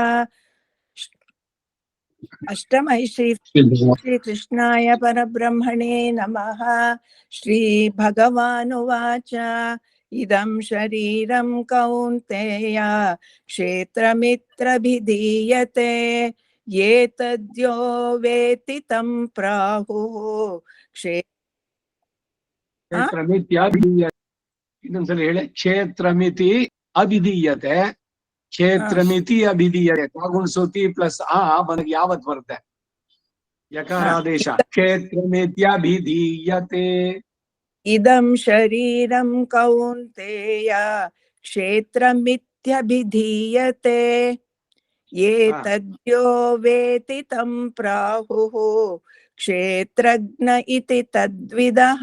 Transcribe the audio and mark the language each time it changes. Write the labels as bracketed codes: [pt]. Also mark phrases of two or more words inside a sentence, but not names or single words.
[sa] अष्टमयी श्रीकृष्णाय परब्रह्मणे नमः श्रीभगवानुवाच इदं शरीरं कौन्तेय क्षेत्रमित्यभिधीयते एतद्यो वेत्ति तं प्राहुः [kn] ಇನ್ನೊಂದ್ಸಲ ಹೇಳಿ [sa] ಕ್ಷೇತ್ರಮಿತಿ ಅಭಿಧೀಯತೆ ಕ್ಷೇತ್ರಮಿತಿ ಅಭಿಧೀಯತೆ [kn] ಕಾಗುಣಿಸುತಿ ಪ್ಲಸ್ ಆ ಬಂದಾಗ ಯಾವತ್ ಬರುತ್ತೆ ಯಕಾರಾದೇಶ ಕ್ಷೇತ್ರಮಿತ್ಯಭಿಧೀಯತೆ [sa] इदं शरीरं कौन्तेय क्षेत्रमित्यभिधीयते एतद्यो वेत्ति तं प्राहुः क्षेत्रज्ञ इति तद्विदः